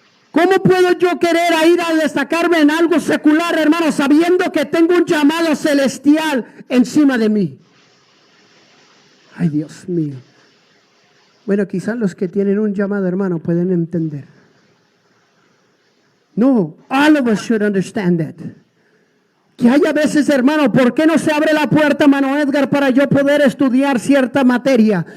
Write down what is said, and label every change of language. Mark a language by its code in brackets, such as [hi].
[es] ¿Cómo puedo yo querer ir a destacarme en algo secular, hermano, sabiendo que tengo un llamado celestial encima de mí? Ay, Dios mío. Bueno, quizás los que tienen un llamado, hermano, pueden entender. [en] No, all of us should understand that. [es] Que hay a veces, hermano, ¿por qué no se abre la puerta, hermano Edgar, para yo poder estudiar cierta materia?